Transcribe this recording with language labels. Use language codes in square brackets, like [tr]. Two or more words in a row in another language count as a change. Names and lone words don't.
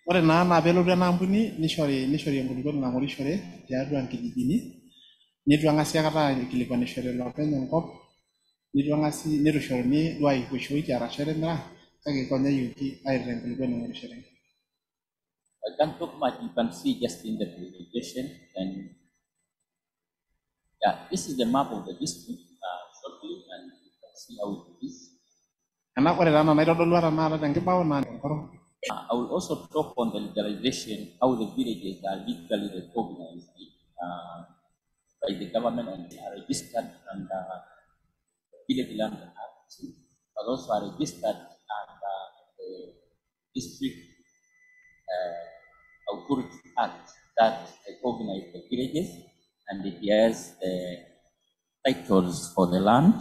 [mas] Ore naa peelotu ena ampuni nishori enkulukuoni nang'orishore tiatua nkijijini, nitu ang'asi akata aikilikuanishore loopeny enkop, nitu ishoruni duo aishootie arashu etimira, kake konyayioki aitaa enkulukuoni nang'orishore. [en] I can't talk much, you can see just in the presentation. And yeah, this is the map of the district shortly, and you can see how it is. I will also talk on the legalization, how the villages are legally recognized by the government and are registered under the Village Land Act, but also are registered under the District Authority Act that recognize the villages, and it has the titles for the land.